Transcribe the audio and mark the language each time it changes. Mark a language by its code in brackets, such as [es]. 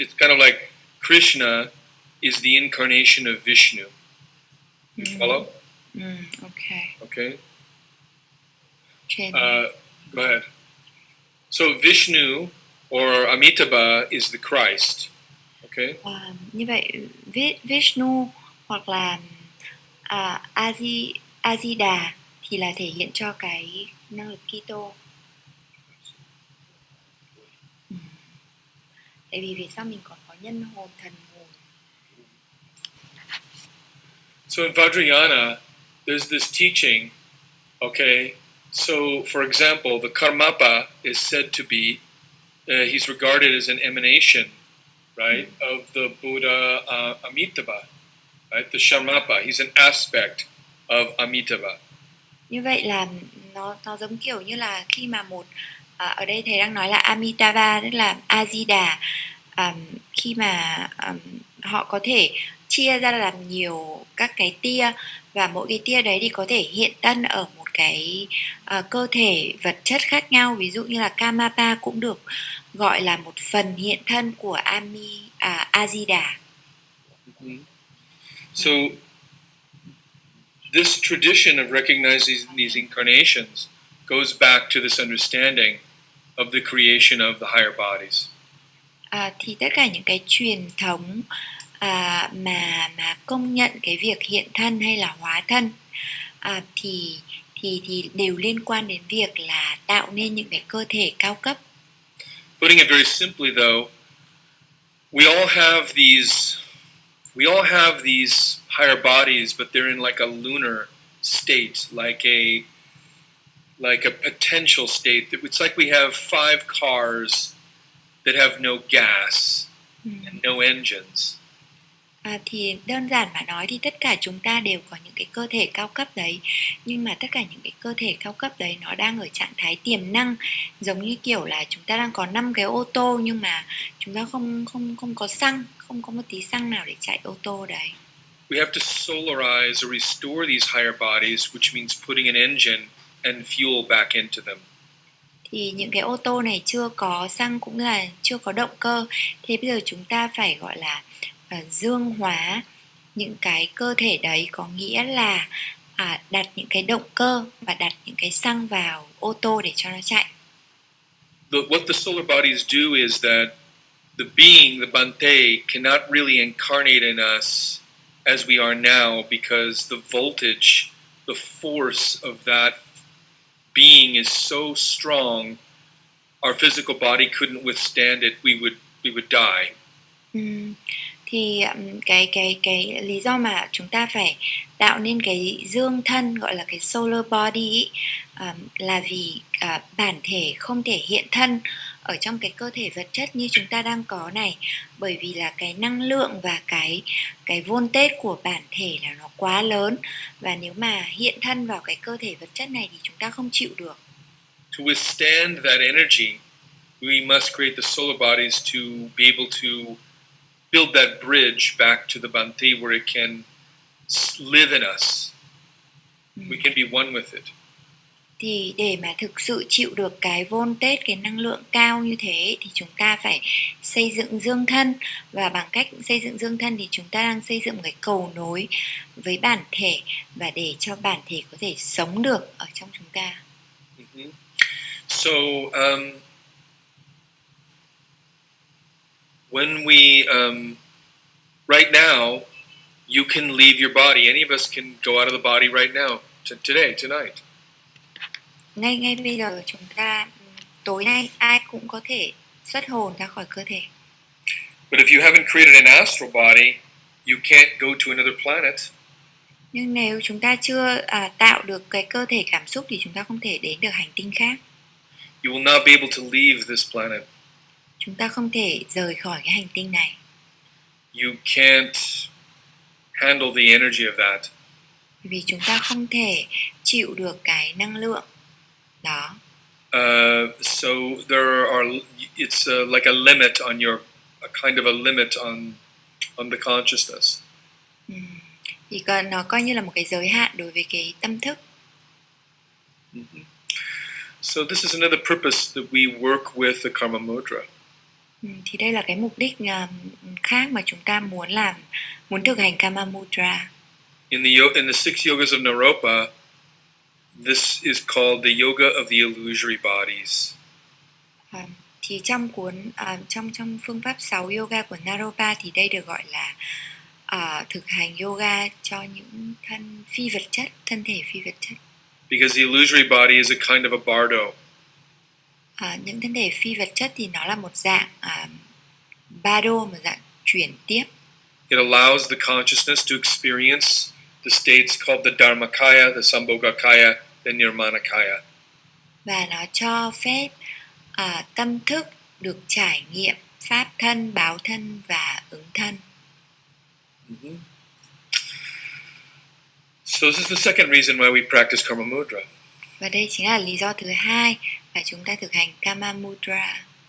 [en] It's kind of like Krishna is the incarnation of Vishnu. You follow? Okay. Okay. Chen. Go ahead. So Vishnu or Amitabha is the Christ. Okay. [vi] Như vậy Vishnu hoặc là A Di Đà thì là thể hiện cho cái năng lực Kitô. Tại vì sao mình còn có nhân hồn, thần hồn. [en] So in Vajrayana, there's this teaching, okay? So, for example, the Karmapa is said to be, he's regarded as an emanation, right, of the Buddha Amitabha, right? The Sharmapa, he's an aspect of Amitabha. [vi] Như vậy là nó giống kiểu như là khi mà ở đây thầy đang nói là Amitabha, tức là A Di Đà, khi mà họ có thể chia ra làm nhiều các cái tia và mỗi cái tia đấy thì có thể hiện thân ở một cái cơ thể vật chất khác nhau, ví dụ như là Kamapa cũng được gọi là một phần hiện thân của A Di Đà. [en] So this tradition of recognizing these incarnations goes back to this understanding of the creation of the higher bodies. [vi] Thì tất cả những cái truyền thống mà công nhận cái việc hiện thân hay là hóa thân thì đều liên quan đến việc là tạo nên những cái cơ thể cao cấp. [en] Putting it very simply, though, we all have these higher bodies, but they're in like a lunar state, like a potential state. It's like we have 5 cars that have no gas and no engines. [vi] Thì đơn giản mà nói thì tất cả chúng ta đều có những cái cơ thể cao cấp đấy, nhưng mà tất cả những cái cơ thể cao cấp đấy nó đang ở trạng thái tiềm năng, giống như kiểu là chúng ta đang có 5 cái ô tô nhưng mà chúng ta không có xăng, không có một tí xăng nào để chạy ô tô đấy. [en] We have to solarize or restore these higher bodies, which means putting an engine and fuel back into them. [vi] Thì những cái ô tô này chưa có xăng cũng là chưa có động cơ, thế bây giờ chúng ta phải gọi là dương hóa những cái cơ thể đấy, có nghĩa là đặt những cái động cơ và đặt những cái xăng vào ô tô để cho nó chạy. [en] What the solar bodies do is that the being, the Bhante, cannot really incarnate in us as we are now because the voltage, the force of that being is so strong, our physical body couldn't withstand it. We would die. [vi] Thì cái lý do mà chúng ta phải tạo nên cái dương thân gọi là cái solar body là vì bản thể không thể hiện thân ở trong cái cơ thể vật chất như chúng ta đang có này, bởi vì là cái năng lượng và cái voltage của bản thể là nó quá lớn, và nếu mà hiện thân vào cái cơ thể vật chất này thì chúng ta không chịu được. [en] To withstand that energy, we must create the solar bodies to be able to build that bridge back to the Bhante where it can live in us. We can be one with it. [vi] Thì để mà thực sự chịu được cái voltage, cái năng lượng cao như thế thì chúng ta phải xây dựng dương thân, và bằng cách xây dựng dương thân thì chúng ta đang xây dựng cái cầu nối với bản thể và để cho bản thể có thể sống được ở trong chúng ta. [en] So when we right now you can leave your body. Any of us can go out of the body right now, tonight. [vi] Ngay bây giờ chúng ta tối nay ai cũng có thể xuất hồn ra khỏi cơ thể. [en] But if you haven't created an astral body, you can't go to another planet. [vi] Nhưng nếu chúng ta chưa tạo được cái cơ thể cảm xúc thì chúng ta không thể đến được hành tinh khác. [en] You will not be able to leave this planet. [vi] Chúng ta không thể rời khỏi cái hành tinh này. [en] You can't handle the energy of that. [vi] Vì chúng ta không thể chịu được cái năng lượng đó. [en] So there are. It's like a limit on a kind of a limit on the consciousness. [vi] Thì nó coi như là một cái giới hạn đối với cái tâm thức. Mm-hmm. [en] So this is another purpose that we work with the Karma Mudra. [vi] Thì đây là cái mục đích khác mà chúng ta muốn thực hành Karma Mudra. [en] In the six yogas of Naropa, this is called the yoga of the illusory bodies. [vi] Thì trong trong phương pháp 6 yoga của Naropa thì đây được gọi là thực hành yoga cho những thân thể phi vật chất. [en] Because the illusory body is a kind of a bardo. [vi] Những thân thể phi vật chất thì nó là một dạng bardo, một dạng chuyển tiếp. [en] It allows the consciousness to experience the states called the Dharmakaya, the Sambhogakaya, the Nirmanakaya. [vi] Và nó cho phép tâm thức được trải nghiệm pháp thân, báo thân và ứng thân. Mm-hmm. [en] So this is the second reason why we practice Karma Mudra. [vi] Và đây chính là lý do thứ hai mà chúng ta thực hành Karma Mudra.